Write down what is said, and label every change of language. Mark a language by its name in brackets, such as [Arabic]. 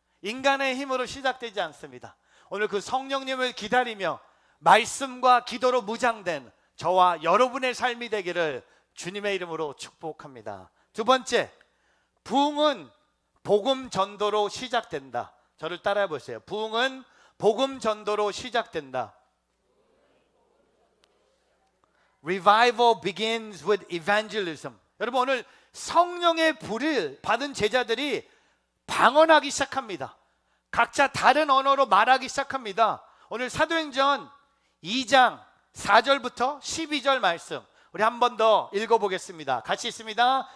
[Korean] 인간의 힘으로 시작되지 않습니다. 오늘 그 성령님을 기다리며 말씀과 기도로 무장된 저와 여러분의 삶이 되기를 주님의 이름으로 축복합니다. 두 번째, 부흥은 복음 전도로 시작된다. 저를 따라해 보세요. 부흥은 복음 전도로 시작된다. [English] Revival begins with evangelism. [Korean] 여러분, 오늘 성령의 불을 받은 제자들이 방언하기 시작합니다. 각자 다른 언어로 말하기 시작합니다. 오늘 사도행전 2장 4절부터 12절 말씀 우리 한 번 더 읽어보겠습니다. 같이 있습니다.